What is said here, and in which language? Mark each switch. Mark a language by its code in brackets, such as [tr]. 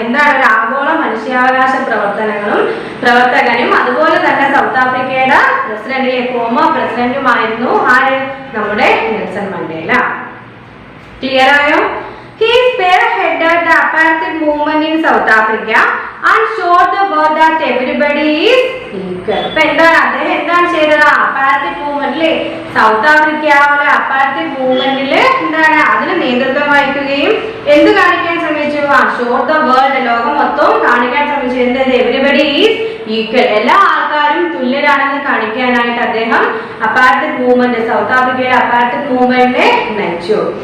[ml] എന്താണ് ഒരു ആഗോള മനുഷ്യാവകാശ പ്രവർത്തകനും അതുപോലെ തന്നെ സൗത്ത് ആഫ്രിക്കയുടെ പ്രസിഡന്റിലെ ഫോമർ പ്രസിഡന്റുമായിരുന്നു ആര്? നമ്മുടെ നെൽസൺ മണ്ടേല. ക്ലിയർ ആയോ? [en] He spearheaded the apartheid movement in South Africa and showed the world that everybody is equal. [ml] അപ്പോൾ എന്താണ് അദ്ദേഹം എന്താണ് ചെയ്തത്? apartheid movement ലെ സൗത്ത് ആഫ്രിക്കയിലെ apartheid മൂവ്മെന്റിൽ എന്താണ് അതിന് നേതൃത്വം വഹിക്കുകയും എന്ത് കാണിക്കാൻ ശ്രമിച്ചു? [en] showed the world, [ml] ലോകം മൊത്തവും കാണിക്കാൻ ശ്രമിച്ചു എന്തത്? [en] everybody is equal, [ml] എല്ലാ ആൾക്കാരും തുല്യരാണെന്ന് കാണിക്കാനായിട്ട് അദ്ദേഹം apartheid movement സൗത്ത് ആഫ്രിക്കയിലെ apartheid മൂവ്മെന്റിനെ നയിച്ചു.